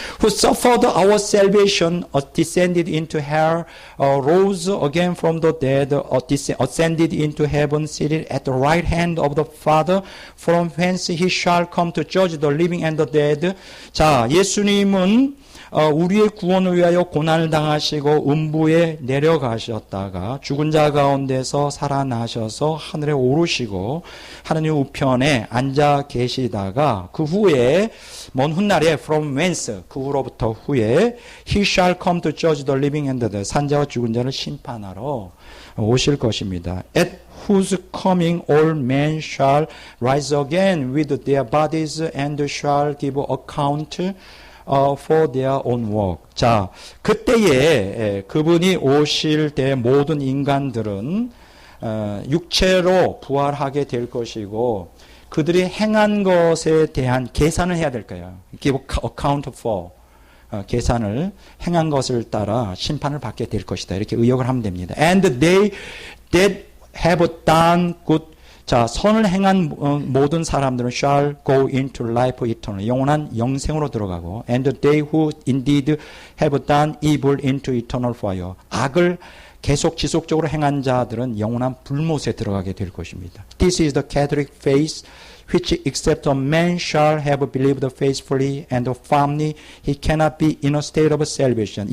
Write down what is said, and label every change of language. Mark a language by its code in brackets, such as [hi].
[en] Who suffered our salvation, descended into hell, rose again from the dead, ascended into heaven, seated at the right hand of the Father, from whence he shall come to judge the living and the dead. [ko] 자, 예수님은 우리의 구원을 위하여 고난을 당하시고 음부에 내려가셨다가 죽은 자 가운데서 살아나셔서 하늘에 오르시고 하느님 우편에 앉아 계시다가 그 후에 먼 훗날에 [en] from whence [ko] 그 후로부터 후에 [en] he shall come to judge the living and the dead [ko] 산자와 죽은 자를 심판하러 오실 것입니다. [en] At whose coming all men shall rise again with their bodies and shall give account for their own work. [ko] 자, 그때에 그분이 오실 때 모든 인간들은 육체로 부활하게 될 것이고 그들이 행한 것에 대한 계산을 해야 될 거예요. [en] give account for. [ko] 계산을 행한 것을 따라 심판을 받게 될 것이다. 이렇게 의역을 하면 됩니다. [en] And they that have done good. [ko] 자, 선을 행한 모든 사람들은 [en] shall go into life eternal. [ko] 영원한 영생으로 들어가고 [en] and they who indeed have done evil into eternal fire. [ko] 악을 계속 지속적으로 행한 자들은 영원한 불못에 들어가게 될 것입니다. [en] This is the Catholic faith which except a man shall have believed faithfully and firmly he cannot be in a state of salvation.